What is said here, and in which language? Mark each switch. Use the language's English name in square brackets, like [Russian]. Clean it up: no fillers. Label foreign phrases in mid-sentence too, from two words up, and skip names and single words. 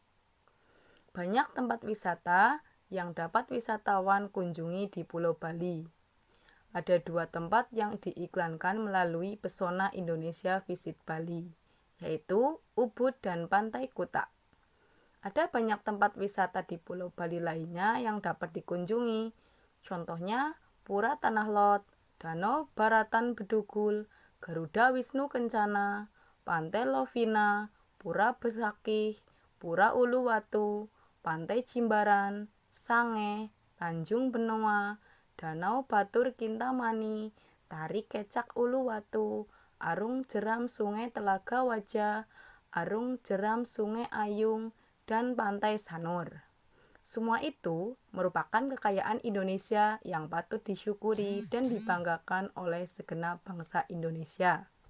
[Indonesian] Banyak tempat wisata yang dapat wisatawan kunjungi di Pulau Bali. Ada 2 tempat yang diiklankan melalui Pesona Indonesia Visit Bali, yaitu Ubud dan Pantai Kuta. Ada banyak tempat wisata di Pulau Bali lainnya yang dapat dikunjungi. Contohnya Pura Tanah Lot, Danau Baratan Bedugul, Garuda Wisnu Kencana, Pantai Lovina, Pura Besakih, Pura Uluwatu, Pantai Jimbaran, Sange, Tanjung Benoa, Danau Batur Kintamani, Tari Kecak Uluwatu, Arung Jeram Sungai Telaga Wajah, Arung Jeram Sungai Ayung, dan Pantai Sanur. Semua itu merupakan kekayaan Indonesia yang patut disyukuri dan dibanggakan oleh segenap bangsa Indonesia.